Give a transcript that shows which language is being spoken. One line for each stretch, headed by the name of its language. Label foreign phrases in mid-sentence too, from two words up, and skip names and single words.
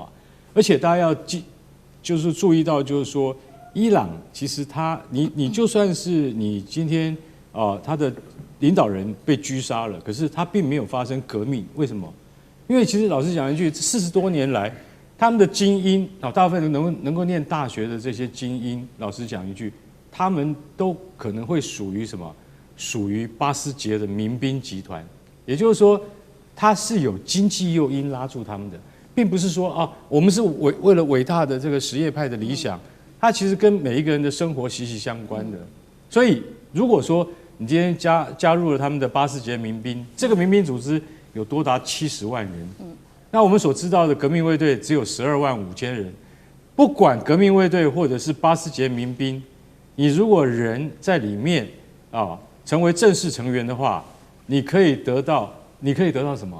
Chinese: 而且大家要就是注意到，就是說伊朗其實你就算是你今天他的領導人被狙殺了，可是他並沒有發生革命，為什麼？因為其實老實講一句，40多年來他們的精英大部分能夠念大學的這些精英，老實講一句，他們都可能會屬於什麼？屬於巴斯捷的民兵集團，也就是說，他是有經濟誘因拉住他們的，並不是說我們是為了偉大的這個什葉派的理想，它其實跟每一個人的生活息息相關的。所以，如果說你今天加入了他們的巴斯捷民兵，這個民兵組織有多達70萬人，那我們所知道的革命衛隊只有12萬5千人，不管革命衛隊或者是巴斯捷民兵，你如果人在裡面成為正式成員的話，你可以得到什麼？